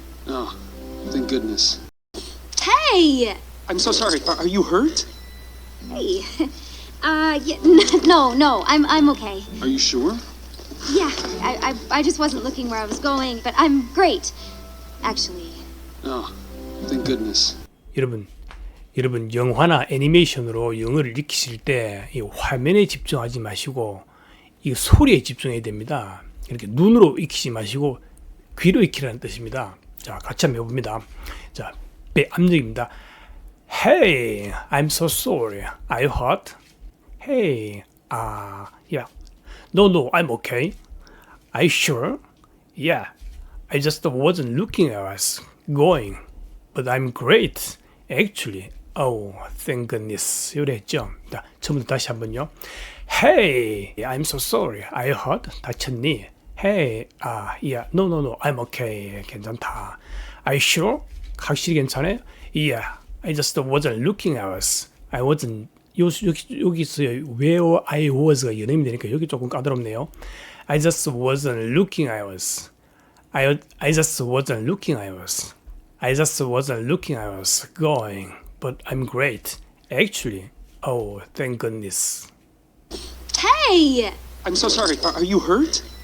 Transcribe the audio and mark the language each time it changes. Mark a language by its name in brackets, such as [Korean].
[English] Oh, thank goodness. Hey! I'm so sorry. Are you hurt? Hey. Yeah, no, I'm okay. Are you sure? Yeah, I just wasn't looking where I was going, but I'm great. Actually. Oh, thank goodness. [Korean] 여러분 영화나 애니메이션으로 영어를 익히실 때 이 화면에 집중하지 마시고 이 소리에 집중해야 됩니다. 이렇게 눈으로 익히지 마시고 귀로 익히라는 뜻입니다. 자, 같이 한번 해봅니다. 자, 배 압력입니다. [English] Hey, I'm so sorry. Are you hurt? Hey, yeah. No, I'm okay. Are you sure? Yeah, I just wasn't looking at us going, but I'm great. Actually, oh, thank goodness. [Korean] 이래 했죠. 자, 처음부터 다시 한번요. [English] Hey, I'm so sorry. Are you hurt? [Korean] 다쳤니? [English] Hey, yeah. No, I'm okay. [Korean] 괜찮다. [English] Are you sure? [Korean] 확실히 괜찮아요? [English] Yeah, I just wasn't looking at us. I wasn't. [Korean] 여기서 where I was가 연음이 되니까 여기 조금 까다롭네요. [English] I just wasn't looking at us. I just wasn't looking at us. I just wasn't looking at us going, but I'm great. Actually, oh, thank goodness. Hey! I'm so sorry. Are you hurt?